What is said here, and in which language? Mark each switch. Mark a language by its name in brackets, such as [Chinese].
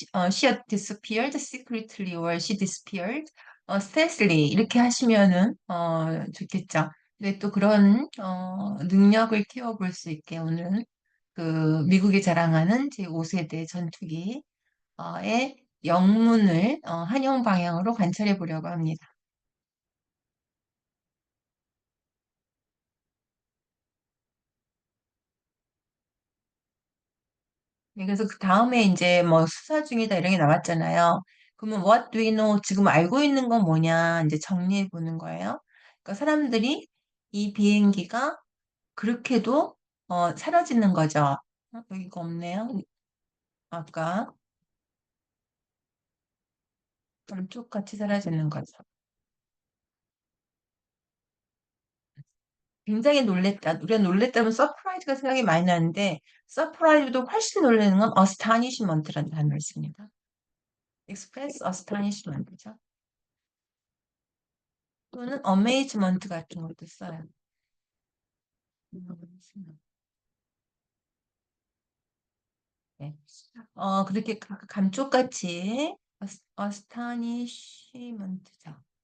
[English] she had disappeared secretly or she disappeared stealthily [Korean] 이렇게 하시면은 좋겠죠. 근데 또 그런 능력을 키워볼 수 있게 오늘은 그 미국이 자랑하는 제5세대 전투기의 영문을 한영 방향으로 관찰해 보려고 합니다. 네, 그래서 그 다음에 이제 뭐 수사 중이다 이런 게 나왔잖아요. [English] 그러면 what do we know? [Korean] 지금 알고 있는 건 뭐냐? 이제 정리해 보는 거예요. 그러니까 사람들이 이 비행기가 그렇게도 사라지는 거죠. 여기가 없네요. 아까 감쪽같이 사라지는 거죠. 굉장히 놀랬다. 우리가 놀랬다면 서프라이즈가 생각이 많이 나는데 서프라이즈도 훨씬 놀라는 건 astonishment라는 단어를 씁니다. [English] express astonishment죠. [Korean] 또는 amazement 같은 것도 써요. 네. 그렇게 감쪽같이 astonishment죠.